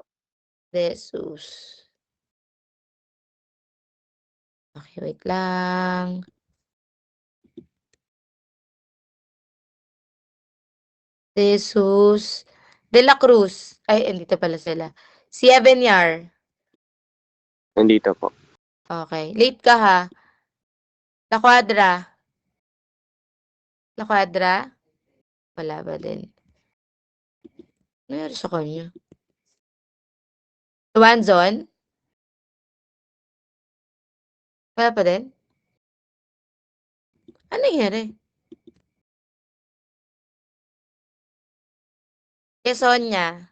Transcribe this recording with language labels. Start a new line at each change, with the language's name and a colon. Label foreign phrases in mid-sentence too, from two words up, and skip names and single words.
Filipino: Jesus. Okay, wait lang. Jesus. De La Cruz. Ay, andito pala sila. Si Avenyar. Nandito po. Okay. Late ka ha. La Cuadra. La Cuadra? Wala ba din? Ano nangyari sa kanya? Luanzon? Wala pa din? Ano nangyari? Quezon niya.